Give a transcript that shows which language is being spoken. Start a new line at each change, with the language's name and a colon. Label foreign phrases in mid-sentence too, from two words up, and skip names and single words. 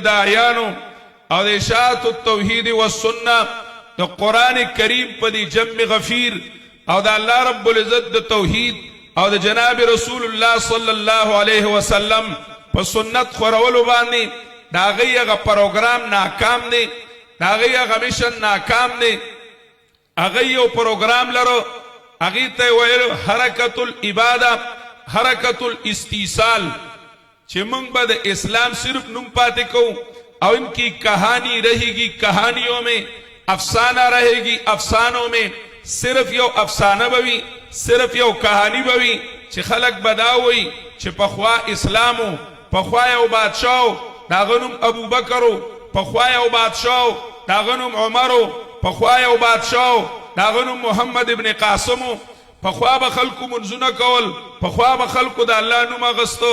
Pashto: داعیانو او د اشاعت التوحید والسنه د قرآن کریم په دې جمع غفیر او د
Arabic: الله رب العزت
Pashto: د توحید او د جناب رسول الله
Arabic: صلی الله علیه وسلم
Pashto: په سنت خورولو باندې د هغې هغه پروګرام ناکام دی، د هغې هغه میشن ناکام دی. هغې یو پروګرام لرو، هغې ته یې ویل
Arabic: حرکت العباده، حرکت الاستیصال،
Pashto: چې موږ به د اسلام صرف نوم پاتې کوو او
Urdu: ان کی کہانی رہے گی کہانیوں میں، افسانہ رہے گی افسانوں میں،
Pashto: صرف یو افسانه بوي، صرف یو کہانی بوي چې خلق بداوي چې پخوا اسلامو، پخوا یو بادشاہو داغه نوم ابو بکرو، پخوا یو بادشاہو داغه نوم عمرو، پخوا یو بادشاہو داغه نوم محمد ابن قاسمو، پخوا به خلکو منځونه کول، پخوا به خلکو د الله نوم اغستو.